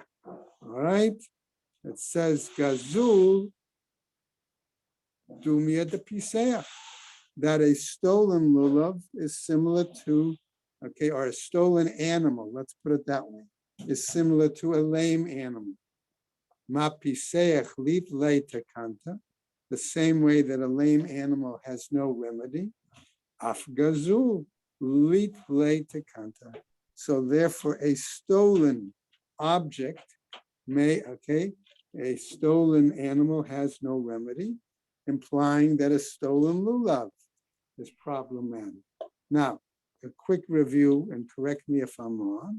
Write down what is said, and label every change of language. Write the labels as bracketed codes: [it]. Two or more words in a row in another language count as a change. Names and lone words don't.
[en] All right. It says [arc] גזול דומיא דפיסח, [en] that a stolen lulav is similar to, okay, or a stolen animal, let's put it that way, is similar to a lame animal. [arc] מה פיסח לית ליה תקנתא, [en] the same way that a lame animal has no remedy. [arc] אף גזול לית ליה תקנתא. [en] So therefore a stolen object a stolen animal has no remedy, implying that a stolen lulav is problematic. Now, a quick review, and correct me if I'm wrong.